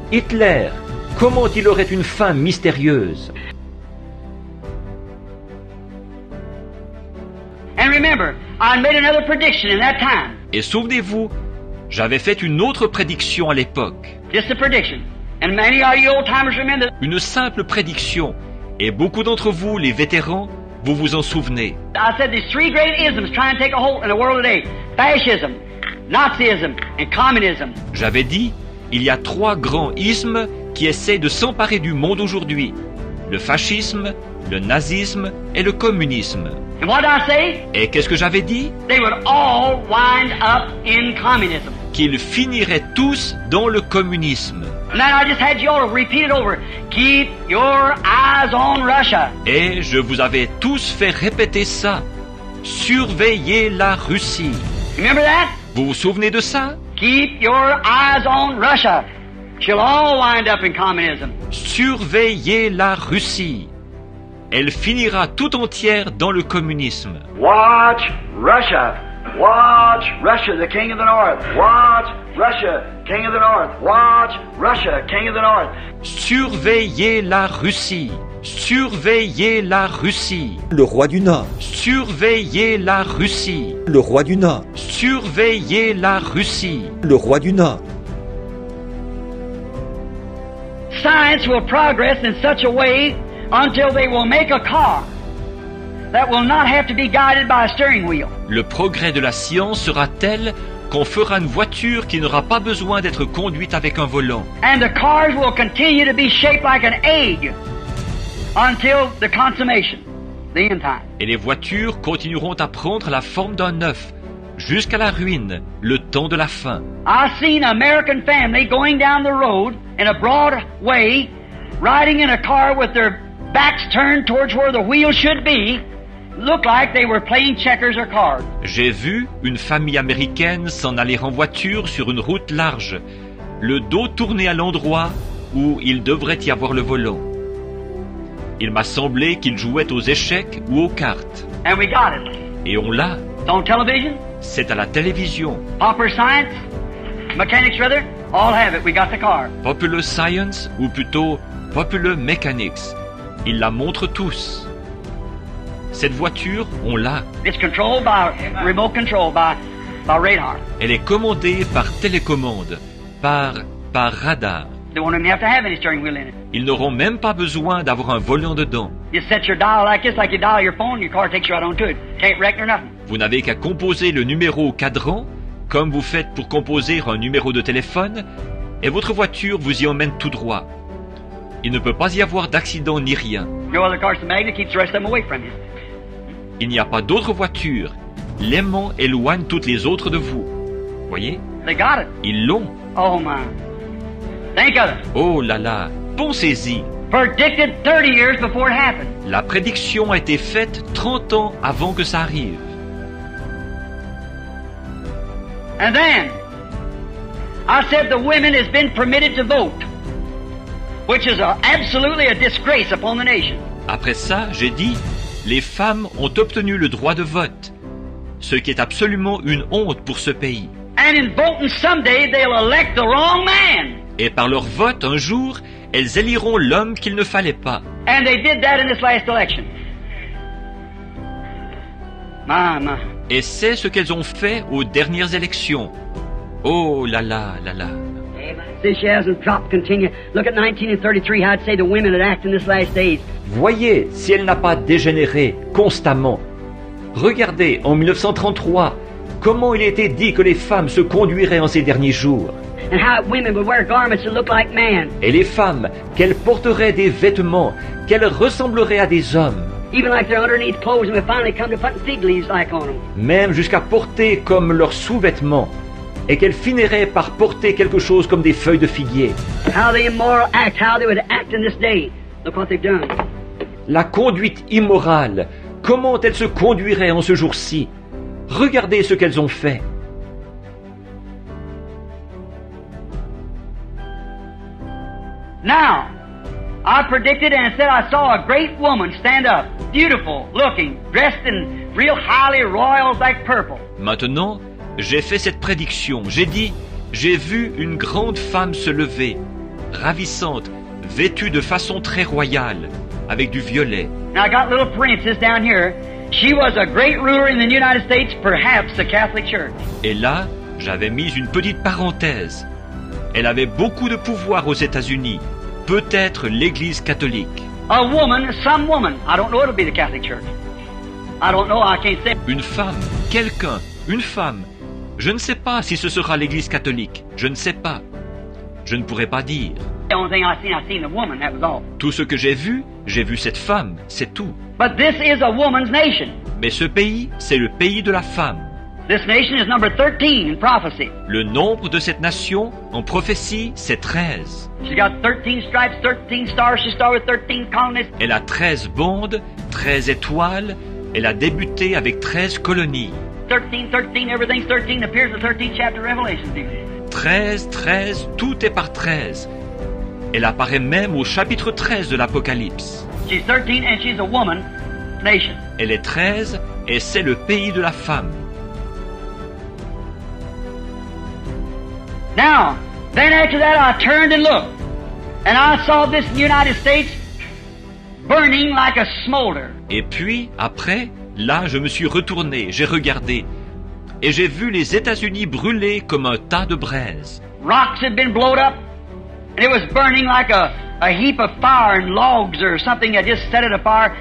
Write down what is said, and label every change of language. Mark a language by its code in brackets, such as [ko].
[fr] Hitler, comment il aurait une fin mystérieuse. [en] And remember, I made another prediction in that time. [fr] Et souvenez-vous, j'avais fait une autre prédiction à l'époque. [en] Just a prediction. And many of you old timers remember. [fr] Une simple prédiction. Et beaucoup d'entre vous, les vétérans, vous vous en souvenez. [en] I said these three great isms trying to take a hold in the world today. Fascism, Nazism, and communism. [fr] J'avais dit, il y a 3 grands ismes qui essaient de s'emparer du monde aujourd'hui. Le fascisme, le nazisme et le communisme. [en] And what did I say? [fr] Et qu'est-ce que j'avais dit? [en] They would all wind up in communism. [fr] Qu'ils finiraient tous dans le communisme. [en] And then I just had you all repeat it over. Keep your eyes on Russia. [fr] Et je vous avais tous fait répéter ça. Surveillez la Russie. [en] Remember that? [fr] Vous vous souvenez de ça? [en] Keep your eyes on Russia. She'll all wind up in communism. [fr] Surveillez la Russie. Elle finira tout entière dans le communisme. [en] watch Russia. Watch Russia, the king of the north. Watch Russia, king of the north. Watch Russia, king of the north. [fr] Surveillez la Russie. Surveillez la Russie. Le roi du Nord. Surveillez la Russie. Le roi du Nord. Surveillez la Russie. Le roi du Nord. [en] Science will progress in such a way until they will make a car that will not have to be guided by a steering wheel. [fr] Le progrès de la science sera tel qu'on fera une voiture qui n'aura pas besoin d'être conduite avec un volant. [en] And the cars will continue to be shaped like an egg until the consummation, the end time. [fr] Et les voitures continueront à prendre la forme d'un œuf jusqu'à la ruine, le temps de la fin. [en] I've seen an American family going down the road in a broad way, riding in a car with their backs turned towards where the wheel should be, looked like they were playing checkers or cards. [fr] J'ai vu une famille américaine s'en aller en voiture sur une route large, le dos tourné à l'endroit où il devrait y avoir le volant. Il m'a semblé qu'ils jouaient aux échecs ou aux cartes. [en] And we got it. [fr] Et on l'a. [en] It's on television, [fr] C'est à la télévision. [en] popular science, mechanics rather, all have it. We got the car. [fr] Popular Science, ou plutôt Popular Mechanics. Ils la montrent tous. Cette voiture, on l'a. [en] It's controlled by remote control, by radar. [fr] Elle est commandée par télécommande, par radar. [en] They won't even have to have any steering wheel in it. [fr] Ils n'auront même pas besoin d'avoir un volant dedans. [en] You set your dial like this, like you dial your phone, your car takes you right on to it. Can't wreck or nothing. [fr] Vous n'avez qu'à composer le numéro au cadran comme vous faites pour composer un numéro de téléphone, et votre voiture vous y emmène tout droit. Il ne peut pas y avoir d'accident ni rien. [en] No other cars. The magnet keeps the rest of them away from you. [fr] Il n'y a pas d'autre voiture. L'aimant éloigne toutes les autres de vous. Voyez? [en] They got it. [fr] Ils l'ont. [en] Oh my. Think of it. [fr] Oh là là, pensez-y. [en] Predicted 30 years before it happened. [fr] La prédiction a été faite 30 ans avant que ça arrive. [en] And then, I said the women has been permitted to vote, which is absolutely a disgrace upon the nation. [fr] Après ça, j'ai dit, les femmes ont obtenu le droit de vote, ce qui est absolument une honte pour ce pays. [en] And in voting someday, they'll elect the wrong man. [fr] Et par leur vote, un jour, elles éliront l'homme qu'il ne fallait pas. [en] And they did that in this last election. My. [fr] Et c'est ce qu'elles ont fait aux dernières élections. Oh là là là là. [en] See, she hasn't dropped continue. Look at 1933, how I'd say the women that act in this last days. [fr] Voyez si elle n'a pas dégénéré constamment. Regardez, en 1933, comment il était dit que les femmes se conduiraient en ces derniers jours. [en] And how women would wear garments that look like men. [fr] Et les femmes, qu'elles porteraient des vêtements, qu'elles ressembleraient à des hommes. [en] Even like their underneath clothes, and we finally come to putting fig leaves like on them. [fr] Même jusqu'à porter comme leurs sous-vêtements. Et qu'elles finiraient par porter quelque chose comme des feuilles de figuier. [en] How the immoral act, how they would act in this day. Look what they've done. [fr] La conduite immorale, comment elles se conduiraient en ce jour-ci. Regardez ce qu'elles ont fait. [en] Now, I predicted and said I saw a great woman stand up, beautiful looking, dressed in real highly royals like purple. [fr] Maintenant, j'ai fait cette prédiction. J'ai dit, j'ai vu une grande femme se lever, ravissante, vêtue de façon très royale, avec du violet. [en] Now I got little princess down here. She was a great ruler in the United States, perhaps the Catholic Church. [fr] Et là, j'avais mis une petite parenthèse. Elle avait beaucoup de pouvoir aux États-Unis, peut-être l'Église catholique. [en] A woman, some woman. I don't know it'll be the Catholic Church. I don't know, I can't say. [fr] Une femme, quelqu'un, une femme. Je ne sais pas si ce sera l'Église catholique. Je ne sais pas. Je ne pourrais pas dire. [en] The only thing I seen the woman, that was all. [fr] Tout ce que j'ai vu cette femme, c'est tout. [en] But this is a woman's nation. [fr] Mais ce pays, c'est le pays de la femme. [en] This nation is number 13 in prophecy. [fr] Le nombre de cette nation, en prophétie, c'est 13. [en] She's got 13 stripes, 13 stars. She started with 13 colonies. [fr] Elle a 13 bandes, 13 étoiles. Elle a débuté avec 13 colonies. [en] 13, everything's 13. Appears in the 13th chapter of Revelation. [fr] 13, 13, tout est par 13. Elle apparaît même au chapitre 13 de l'Apocalypse. [en] She's 13 and she's a woman nation. [fr] Elle est 13 et c'est le pays de la femme. [en] Now, then after that I turned and looked, and I saw this United States burning like a smolder. [fr] Et puis, après, là, je me suis retourné, j'ai regardé, et j'ai vu les États-Unis brûler comme un tas de braise. [en] Rocks had been blown up, and it was burning like a heap of fire and logs or something that just set it afire.